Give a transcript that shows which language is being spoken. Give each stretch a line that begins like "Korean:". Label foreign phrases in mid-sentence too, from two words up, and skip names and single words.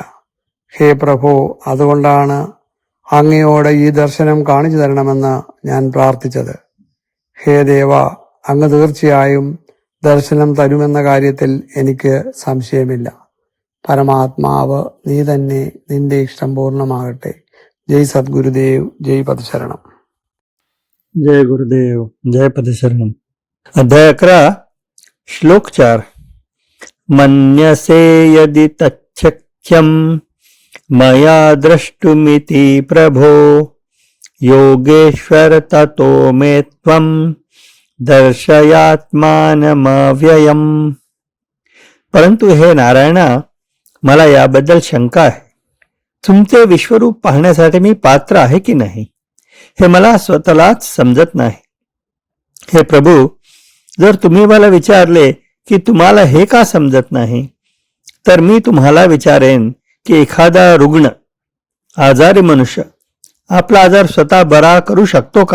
Malayalam: ഹേ പ്രഭോ, അതുകൊണ്ടാണ് അങ്ങയോട് ഈ ദർശനം കാണിച്ചു തരണമെന്ന് ഞാൻ പ്രാർത്ഥിച്ചത്. ഹേ ദേവ, അങ്ങ് തീർച്ചയായും ദർശനം തരുമെന്ന കാര്യത്തിൽ എനിക്ക് സംശയമില്ല. പരമാത്മാവ് നീ തന്നെ, നിന്റെ ഇഷ്ടം പൂർണ്ണമാകട്ടെ. ജയ് സദ്ഗുരുദേവ്, ജയ് പദശരണം.
Marathi: जय गुरुदेव, जय पदशरणम. अध्याय 11, श्लोक 4.
Sanskrit: मन्यसे यदि तच्छक्यं मया द्रष्टुमिति प्रभो योगेश्वर ततो मे त्वं दर्शयात्मानमव्ययम्.
Marathi: परंतु हे नारायणा, मला याबद्दल शंका आहे. तुमचे विश्वरूप पाहण्यासाठी मी पात्र आहे की नाही हे मला स्वतःलाच समजत नाही. हे प्रभू, जर तुम्ही मला विचारले की तुम्हाला हे का समजत नाही, तर मी तुम्हाला विचारेन की एखादा रुग्ण, आजारी मनुष्य आपला आजार स्वतः बरा करू शकतो का?